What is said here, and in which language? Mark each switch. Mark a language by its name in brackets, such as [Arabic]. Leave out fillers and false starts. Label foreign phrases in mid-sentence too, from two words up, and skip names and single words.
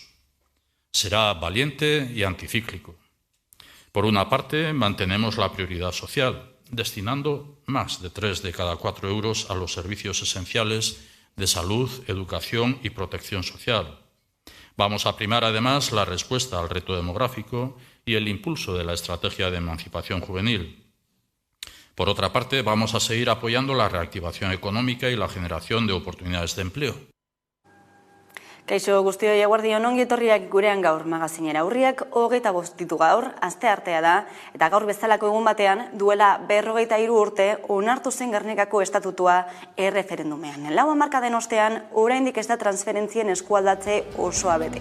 [Spanish] Será valiente y anticíclico. Por una parte, mantenemos la prioridad social, destinando más de 3 de cada 4 euros a los servicios esenciales de salud, educación y protección social. Vamos a primar además la respuesta al reto demográfico y el impulso de la estrategia de emancipación juvenil. Por otra parte, vamos a seguir apoyando la reactivación económica y la generación de oportunidades de empleo. [Basque] Kaixo guztioi eguerdion ongi etorriak gurean gaur magazinera. Urriak 25 ditu gaur, asteartea da, eta gaur bezalako egun batean duela 43 urte onartu zen Gernikako estatutua erreferendumean. Lau hamarkaden ostean, oraindik ez da transferentzien eskualdatze osoa bete.